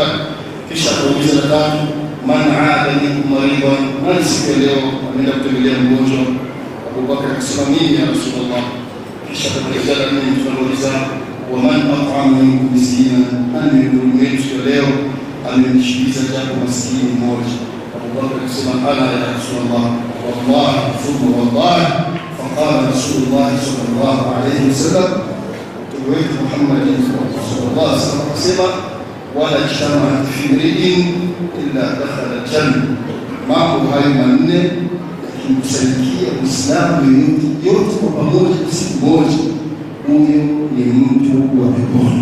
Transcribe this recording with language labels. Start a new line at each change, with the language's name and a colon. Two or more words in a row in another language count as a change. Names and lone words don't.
Swahili: Kisha akauliza la tatu,
Arabic: من عاد منكم مريضا,
Swahili: nani siku leo ameenda kutembelea mgonjwa? Abubakar alisema mimi
Arabic: يا رسول الله.
Swahili: Kisha akauliza mimi, tunauliza
Arabic: ومن أطعم منكم مسكينا,
Swahili: nani mwingine siku leo amenishibisha jambo maskini mmoja? Abubakar alisema
Arabic: أنا يا رسول الله، والله ثم والله. فقال رسول الله صلى الله عليه وسلم,
Swahili: Mtume wetu Muhammad
Arabic: صلى الله عليه وسلم
Swahili: akasema,
Arabic: ولا اجتمعت في امرئ إلا دخل الجنة,
Swahili: mambo hayo manne yakimkusanyikia Muislamu yote kwa pamoja siku moja, huyo ni mtu wa peponi.